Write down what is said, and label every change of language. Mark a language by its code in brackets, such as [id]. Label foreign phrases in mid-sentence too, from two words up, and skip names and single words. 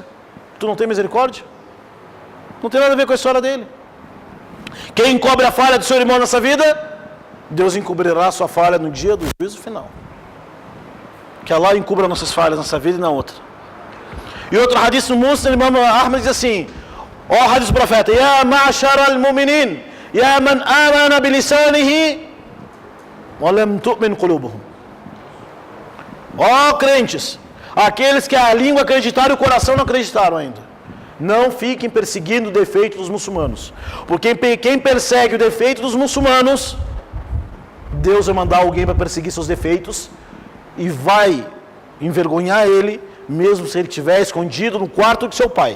[pt] Tu não tem misericórdia? Não tem nada a ver com a história dele. Quem encobre a falha do seu irmão nessa vida, Deus encobrirá a sua falha no dia do juízo final. Que Allah encubra nossas falhas nessa vida e na outra. E outro hadith no Muslim, Imam Ahmad diz assim: ó hadith do profeta: [ar] يا معشر المؤمنين، يا من آمن بلسانه ولم تؤمن قلوبهم. [pt] Ó crentes, aqueles que a língua acreditaram e o coração não acreditaram ainda, não fiquem perseguindo o defeito dos muçulmanos. Porque quem persegue o defeito dos muçulmanos, Deus vai mandar alguém para perseguir seus defeitos e vai envergonhar ele, mesmo se ele estiver escondido no quarto de seu pai.